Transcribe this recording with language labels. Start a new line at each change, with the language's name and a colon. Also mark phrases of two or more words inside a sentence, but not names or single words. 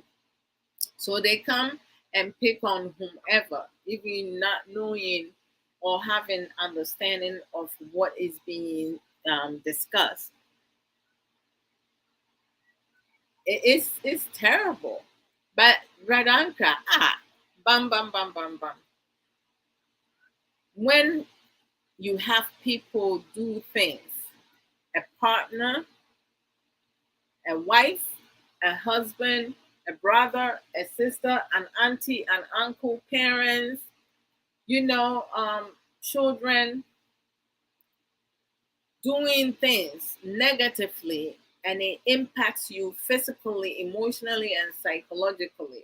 English: So they come and pick on whomever, even not knowing or having understanding of what is being discussed. It's terrible. But Radanka, bam, bam, bam, bam, bam. When you have people do things, a partner, a wife, a husband, a brother, a sister, an auntie, an uncle, parents, children doing things negatively and it impacts you physically, emotionally, and psychologically.